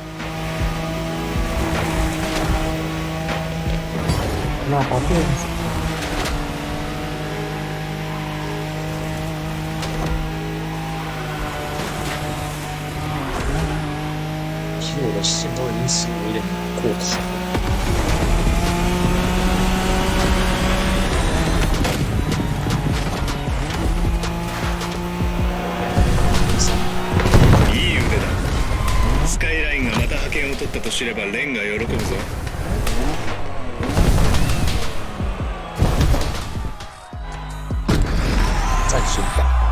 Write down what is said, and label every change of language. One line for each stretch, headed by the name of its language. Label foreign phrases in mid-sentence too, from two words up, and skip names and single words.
Chinese: 那好电子。其实我的线都已经是有点过长了。
Japanese: いい腕だ。スカイラインがまた覇権を取ったと知ればレンが喜ぶぞ。
Chinese: 再选吧。